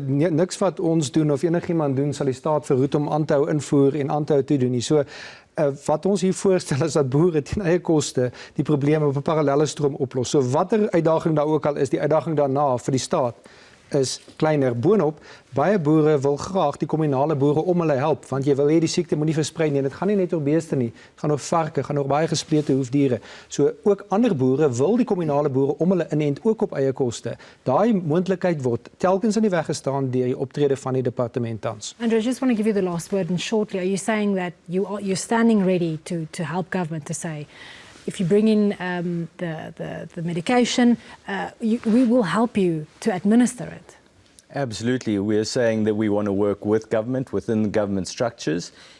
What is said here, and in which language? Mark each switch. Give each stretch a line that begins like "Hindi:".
Afrikaans: Niks wat ons doen of enigiemand doen sal die staat verhoed om aan te hou invoer en aan te hou toedoen nie. So wat ons hier voorstel is dat boere teen eie koste die probleme op 'n parallelle stroom oplos. So watter uitdaging daar ook al is, die uitdaging daarna vir die staat is kleiner. Boonop, baie boere wil graag die kommunale boere om hulle help, want jy wil hê die siekte moet nie versprei nie. En dit gaan nie net oor beeste nie, dit gaan oor varke, gaan oor baie gesplete hoefdiere. So ook ander boere wil die kommunale boere om hulle inent ook op eie koste. Daai moontlikheid word telkens in die weg gestaan deur die optrede van die departement tans.
English: Andrew, I just want to give you the last word, and shortly, are you saying that you're standing ready to help government to say, if you bring in the medication, we will help you to administer it? Absolutely. We are saying that we want to work with government, within the government structures.